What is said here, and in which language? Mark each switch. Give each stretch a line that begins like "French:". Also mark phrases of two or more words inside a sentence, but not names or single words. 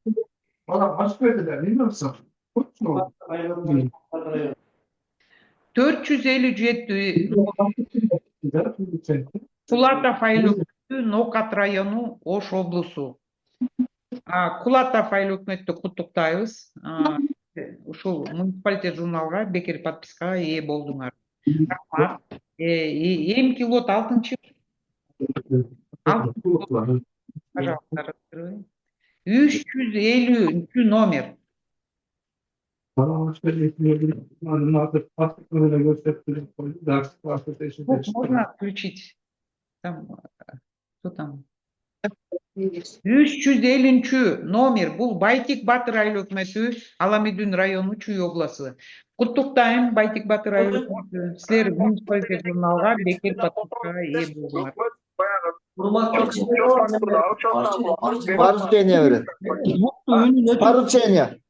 Kyrgyz: 457 Кулатов айлык Ноокат району, Ош облусу. Кулатов айлык өкмөттү куттуктайбыз. Ушул муниципалитет журналга бекер подпискага ээ болдуңар. Рахмат. Эмки лот 6-чы.
Russian: Пожалуйста, 350 номер. Можно включить? Там, кто там? 350 номер.
Kyrgyz: Бул Байтик Батыр айыл өкмөтү, Аламедин району, Чүй обласу. Куттуктайм, Байтик Батыр айыл өкмөтү. Силер муниципалитет журналга бекер подпискага ээ болдуңар. Поручение берет. Поручение.